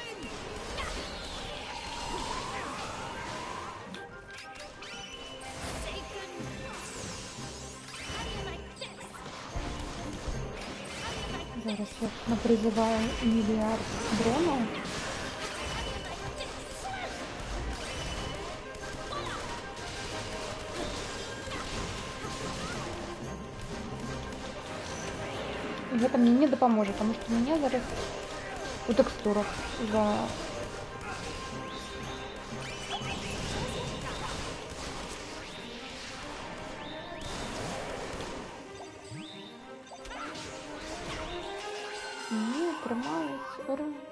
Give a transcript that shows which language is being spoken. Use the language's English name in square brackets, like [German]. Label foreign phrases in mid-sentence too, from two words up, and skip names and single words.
[Russian] Зараз я напризываю миллиард дронов. [Belarusian] Гэта мне не дапаможа, [Russian] потому что мне зараз у тэкстурах за... [Belarusian] Не, трымаюсь, ура.